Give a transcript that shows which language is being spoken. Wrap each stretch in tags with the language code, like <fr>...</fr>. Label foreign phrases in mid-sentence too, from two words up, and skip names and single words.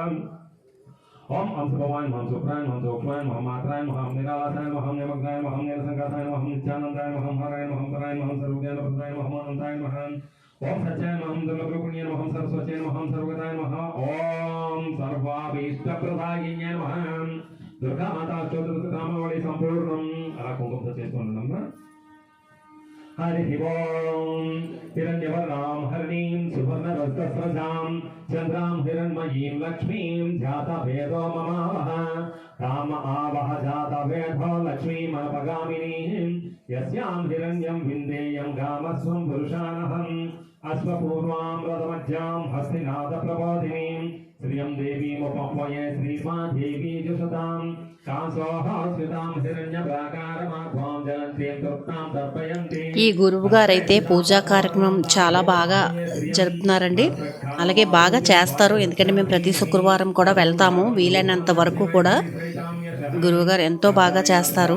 <sa>ఓం అంశభవాయ నమః. శుక్రాయ నమః. సూక్ష్మాయ నమః. మాత్రాయ నమః. నిరాలాసాయ నమః. నిమగ్నాయ నమః. నీలసంకాసాయ నమః. నిత్యానందాయ నమః. హరాయ నమః. పరాయ నమః. సర్వజ్ఞానప్రదాయ నమః. అనంతాయ నమః. ఓం సత్యాయ నమః. దుర్లభగుణ్యాయ నమః. సరస్వత్యాయ నమః. సర్వగతాయ నమః. ఓం సర్వాభీష్టప్రదాయిన్యాయ నమః. దుర్గామాతా అష్టోత్తరశతనామావళి సంపూర్ణం.</sa> <te>అలా కుంకుమ చేసుకోండి.</te> <sa>हरि ओम हिरण्यवर्णां हरिणीं सुवर्णरजतस्रजां चन्द्रां हिरण्मयीं लक्ष्मीं जातवेदो ममावह. काम आवह जातवेदो लक्ष्मीमपगामिनीं. यस्यां हिरण्यं विन्देयं गामस्वं पुरुषानहम्. अश्वपूर्वां रथमज्जां हस्तिनाथप्रबोधिनीं श्रियं देवीमुपह्वये श्रीमादेवी जुषतां.</sa> <te>ఈ గురువు గారు అయితే పూజా కార్యక్రమం చాలా బాగా జరుపుతున్నారండి. అలాగే బాగా చేస్తారు. ఎందుకంటే మేము ప్రతి శుక్రవారం కూడా వెళ్తాము. వీలైనంత వరకు కూడా గురువు గారు ఎంతో బాగా చేస్తారు.</te>